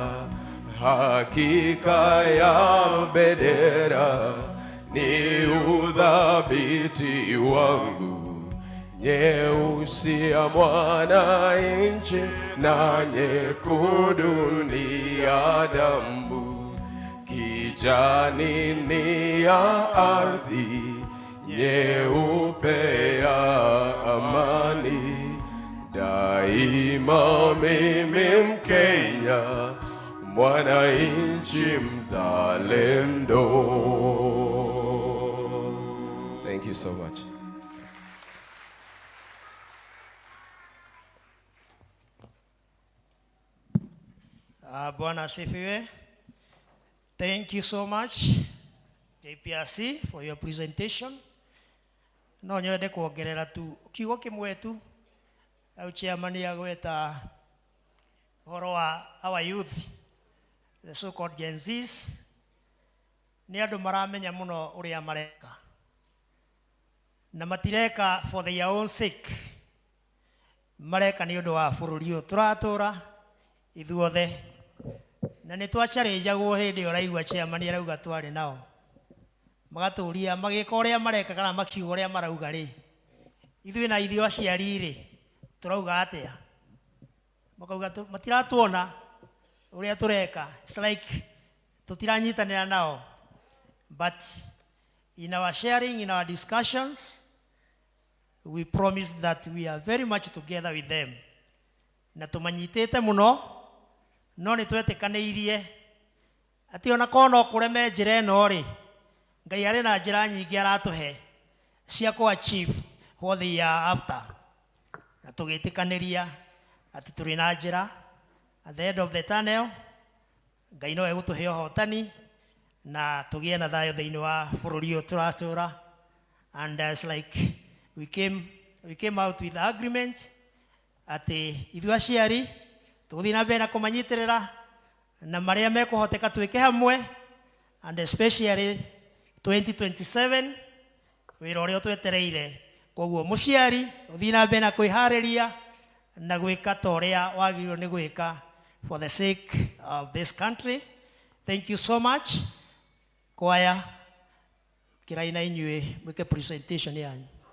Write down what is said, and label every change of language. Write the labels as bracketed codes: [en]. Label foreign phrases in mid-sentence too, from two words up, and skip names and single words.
[sw] Hakika ya bendera ni udhabiti wangu, nyeusi ya mwananchi na nyekundu ni ya damu, kijani ni ya ardhi, nyeupe ya amani. Daima mimi Mkenya, mwananchi mzalendo. [en] Thank you so much. [sw] Bwana asifiwe. [en] Thank you so much JPRC for your presentation. [ki] No nyende kuongerera tu kiugo kimwe tu au chairman ya gweta horo wa [en] our youth, the so called Gen Zs, [ki] ni andu maramenya muno uria mareka na matireka [en] for their own sake, [ki] mareka ni undu wa bururi uyu turatura ithuothe. Na ni twacharenjagwo hindi uraigua chairman arauga twari nao, magaturia magika uria mareka kana makiuga uria marauga ri, ithui na ithio aciari ri turauga atia? Makauga matiratuona uria tureka. [en] It's like [ki] tutiranyitanira nao. [en] But in our sharing, in our discussions, we promised that we are very much together with them. [ki] Na tumanyitete muno, no ni twetikaniirie ati ona kono kureme njira ino ri, Ngai ari na njira nyingi aratuhe cia ku [en] achieve what they are after. [ki] Na tugitikaniria ati turi na njira [en] at the end of the tunnel, [ki] Ngai no egutuhe uhotani na tugie na thayo thiini wa bururi uyu turatura. [en] And it's like we came out with the agreement [ki] ati ithu aciari tuguthi na mbere na kumanyitirira na maria mekuhoteka twike hamwe, [en] and especially [ki] 2027 wira uria twetereire. Koguo muciari uthi na mbere na kwihariria na gwika toria wagirwo ni gwika [en] for the sake of this country. Thank you so much. [ki] Kwaya kiraina inyue mwike presentation yanyu.